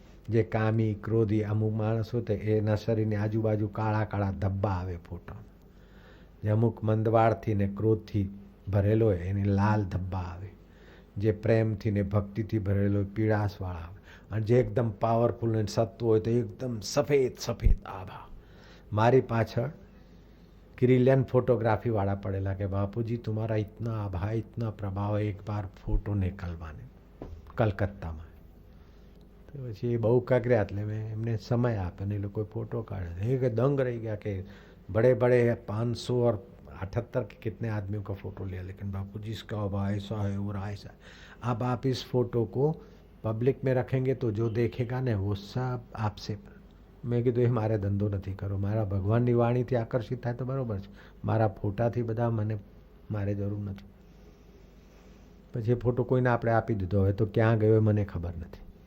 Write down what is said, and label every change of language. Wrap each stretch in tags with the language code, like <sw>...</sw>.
<gu>જે કામી, ક્રોધી અમુક માણસો તો એના શરીરની આજુબાજુ કાળા કાળા ધબ્બા આવે ફોટો. જે અમુક મંદવાળથી ને ક્રોધથી ભરેલો હોય એને લાલ ધબ્બા આવે. જે પ્રેમથી ને ભક્તિથી ભરેલો હોય પીળાશવાળા આવે. અને જે એકદમ પાવરફુલ અને સત્વ હોય તો એકદમ સફેદ સફેદ આભા. મારી પાછળ</gu> <hi>किरिलियन फोटोग्राफी वाला पड़ेला कि बापूजी तुम्हारा इतना आभा इतना प्रभाव है, एक बार फोटो निकलवाने कलकत्ता में.</hi> <gu>तो પછી એ બહુ કાગર્યા એટલે મેં એમને સમય આપ્યો ને એ લોકોએ ફોટો કાઢ્યો. એ કે દંગ રહી</gu> <hi>गया कि बड़े बड़े 500 और 78 के कितने आदमियों का फ़ोटो लिया, लेकिन बापूजी इसका आभा ऐसा है और ऐसा है. अब आप इस फोटो को पब्लिक में रखेंगे तो जो देखेगा ने वो सब आपसे.</hi> <gu>મેં કીધું એ મારે ધંધો નથી કરો, મારા ભગવાનની વાણીથી આકર્ષિત થાય તો બરાબર છે, મારા ફોટાથી બધા મારે જરૂર નથી. પછી એ ફોટો કોઈને આપણે આપી દીધો, હવે તો ક્યાં ગયો એ મને ખબર નથી.</gu>